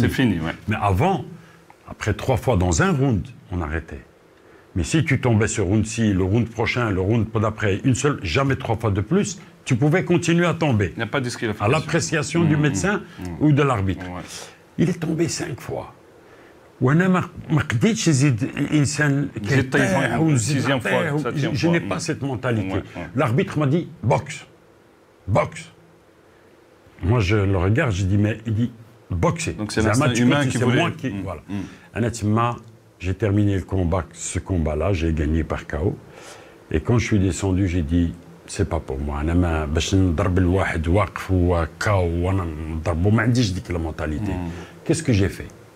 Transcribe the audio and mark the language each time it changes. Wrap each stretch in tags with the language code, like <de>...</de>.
<fr>C'est fini, oui. Mais avant, après 3 fois dans un round, on arrêtait. Mais si tu tombais ce round-ci, le round prochain, le round d'après, une seule, jamais 3 fois de plus, tu pouvais continuer à tomber. Il n'y a pas de disqualification. À l'appréciation du médecin ou de l'arbitre. Il est tombé 5 fois.</fr> <ar>وانا ما قديتش نزيد الانسان كيطيح ونزيد نطيح.</ar> <fr>Je n'ai pas cette mentalité. L'arbitre m'a dit boxe. Boxe. Moi je le regarde, je dis mais il dit boxer. Donc c'est l'instinct humain qui voulait. Moi qui voilà. Honnêtement, j'ai terminé le combat, ce combat-là, j'ai gagné par KO. Et quand je suis descendu, j'ai dit c'est pas pour moi.</fr> <ar>انا ما باش نضرب الواحد واقف هو KO وانا نضربه ما عنديش ديك</ar> <fr>la mentalité. Qu'est-ce que j'ai fait?</fr>